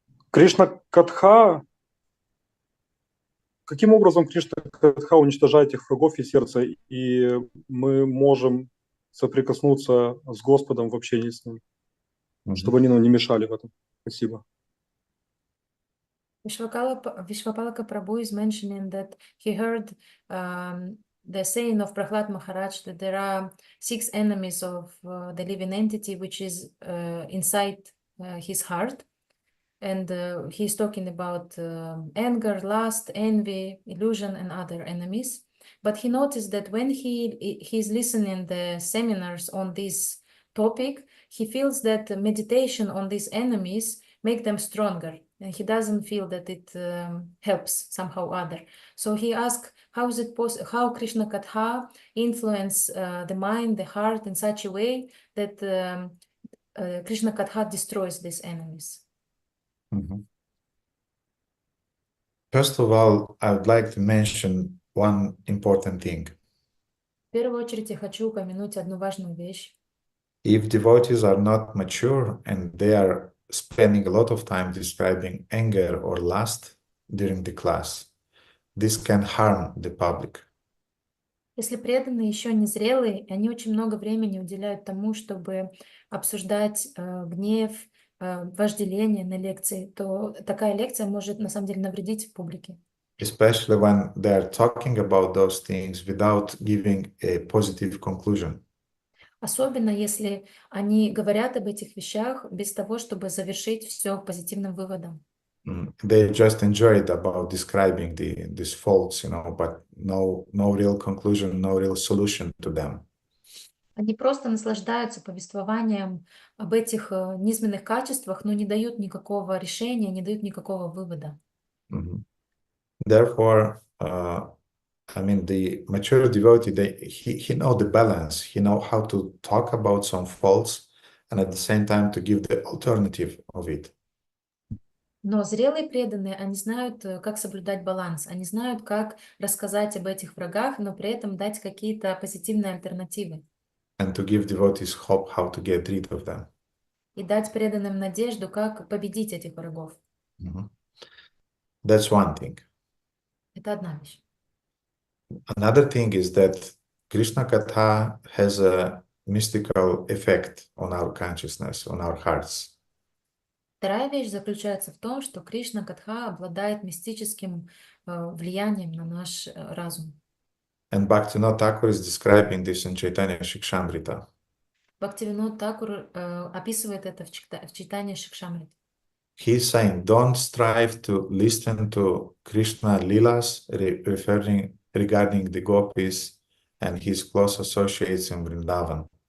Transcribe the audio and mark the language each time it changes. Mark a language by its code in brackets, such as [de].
[ru] Кришна Катха, каким образом Кришна Катха уничтожает этих врагов и сердца, и мы можем соприкоснуться с Господом в общении с Ним, чтобы они нам не мешали в этом. Спасибо. [en] Vishwapalaka Prabhu is mentioning that he heard the saying of Prahlad Maharaj that there are 6 enemies of the living entity which is inside his heart. And he's talking about anger, lust, envy, illusion, and other enemies. But he noticed that when he's listening the seminars on this topic, he feels that meditation on these enemies make them stronger. And he doesn't feel that it helps somehow other. So he asked, how is it possible? How Krishna Katha influence the mind, the heart in such a way that Krishna Katha destroys these enemies? First of all, I would like to mention one important thing. [ru] В первую очередь я хочу упомянуть одну важную вещь. [en] If devotees are not mature and they are spending a lot of time describing anger or lust during the class, this can harm the public. [ru] Если преданные еще не зрелые, они очень много времени уделяют тому, чтобы обсуждать гнев, вожделение на лекции, то такая лекция может на самом деле навредить публике. [en] Especially when they are talking about those things without giving a positive conclusion. [ru] Особенно если они говорят об этих вещах без того, чтобы завершить все позитивным выводом. [en] They just enjoyed about describing these faults, but no real conclusion, no real solution to them. [ru] Они просто наслаждаются повествованием об этих низменных качествах, но не дают никакого решения, не дают никакого вывода. [en] Therefore, the mature devotee, he know the balance, he know how to talk about some faults and at the same time to give the alternative of it. [ru] Но зрелые преданные, они знают, как соблюдать баланс, они знают, как рассказать об этих врагах, но при этом дать какие-то позитивные альтернативы. [en] And to give devotees hope how to get rid of them. [ru] И дать преданным надежду, как победить этих врагов. [en] That's one thing. [ru] Это одна вещь. [en] Another thing is that Krishna Katha has a mystical effect on our consciousness, on our hearts. [ru] Вторая вещь заключается в том, что Кришна Катха обладает мистическим влиянием на наш разум. [en] And Bhaktivinoda Thakur is describing this in Chaitanya Shikshamrita. [ru] Бхактивинод Такур описывает это в читании Шикшамрит. [en] He is saying, don't strive to listen to Krishna Leelas regarding the gopis and his close associates in Vrindavan.